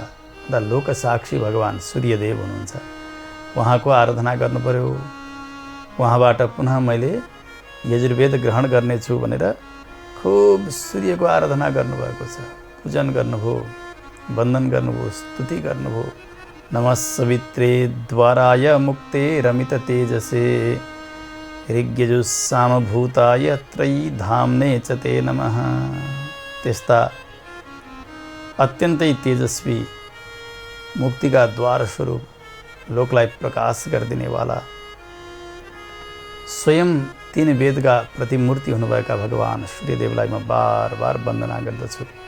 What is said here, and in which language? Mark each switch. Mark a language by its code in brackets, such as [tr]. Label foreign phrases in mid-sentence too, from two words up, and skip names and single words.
[ne] दा लोक साक्षी भगवान् सूर्यदेव हुनुहुन्छ, उहाँको आराधना गर्नु पर्यो। उहाँबाट पुनः मैले यजुर्वेद ग्रहण गर्नेछु भनेर खुब सूर्यको आराधना गर्नुभएको छ। पूजन गर्नुभयो, वन्दन गर्नुभयो, स्तुति गर्नुभयो। [sa] नमः सवित्रे द्वाराय मुक्ते रमित तेजसे ऋग्यजुस्सामभूताय त्रयीधाम्ने च ते नमः। [ne] त्यस्ता अत्यन्तै तेजस्वी मुक्तिका द्वार स्वरूप लोकलाई प्रकाश गरिदिनेवाला स्वयं तीन वेदका प्रतिमूर्ति हुनुभएका भगवान् सूर्यदेवलाई म बार बार वन्दना गर्दछु।